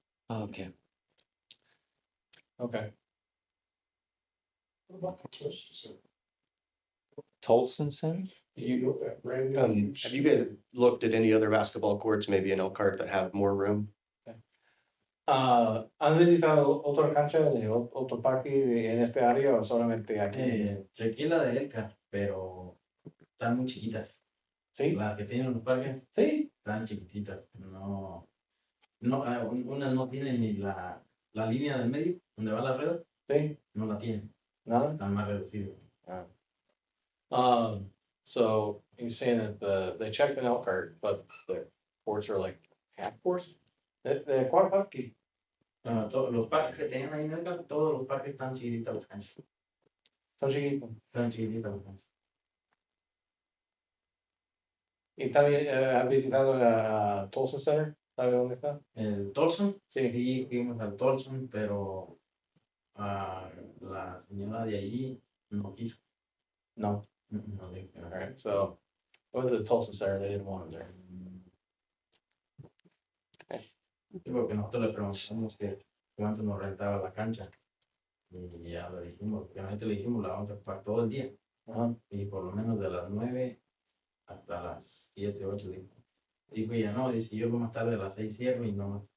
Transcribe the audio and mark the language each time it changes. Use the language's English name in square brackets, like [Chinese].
[English] Okay, Okay. What about the Tolson Center? Tolson Center? You built that brand new. Have you guys looked at any other basketball courts, maybe in Elkhart, that have more room? [Spanish] ¿Han visitado otra cancha de otro parque en este área o solamente aquí? Chequé la de Elka, pero están muy chiquitas. Sí, Las que tienen los parques sí. están chiquititas. No, unas no tienen ni la línea del medio, donde va la red, Sí, no la tienen. nada. Están más reducidas. [English] So he's saying that they checked in Elkhart, but the courts are like half courts. [Spanish] ¿De cuál parque? Los parques que tienen ahí en Elka, todos los parques están chiquititas las canchas. Son chiquitos. Están chiquititas las canchas. ¿Y también has visitado a Tolson Center? ¿Sabes dónde está? El Tolson, Sí. sí, fuimos al Tolson, pero la señora de allí no quiso. No. No dijo que no. [English] All right, so went to the Tolson Center, they didn't want him there. [Spanish] Sí, porque nosotros le preguntamos que cuánto nos rentaba la cancha. Y ya le dijimos, obviamente le dijimos, la vamos a ocupar todo el día. Ajá. Y por lo menos de las 9 hasta las 7, 8, dijo. Dijo ella, no, dice, yo más tarde a las 6 cierro y no más.